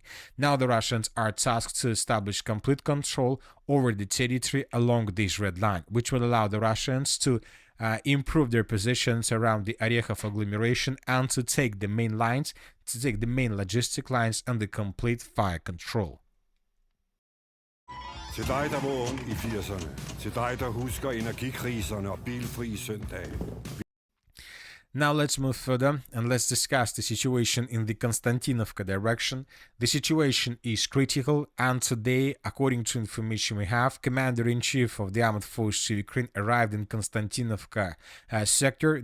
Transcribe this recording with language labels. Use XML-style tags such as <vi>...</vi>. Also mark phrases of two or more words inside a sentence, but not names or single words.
<en>Now the Russians are tasked to establish complete control over the territory along this red line, which will allow the Russians to improve their positions around the Orechov agglomeration and to take the main lines, to take the main logistic lines under complete fire control.</en> <da>Til dig, der var ung i 80'erne. Til dig, der husker energikriserne og bilfri søndage.</da> <en>Now let's move further and let's discuss the situation in the Kostiantynivka direction. The situation is critical, and today, according to information we have, Commander-in-Chief of the Armed Forces of Ukraine arrived in Kostiantynivka sector.</en>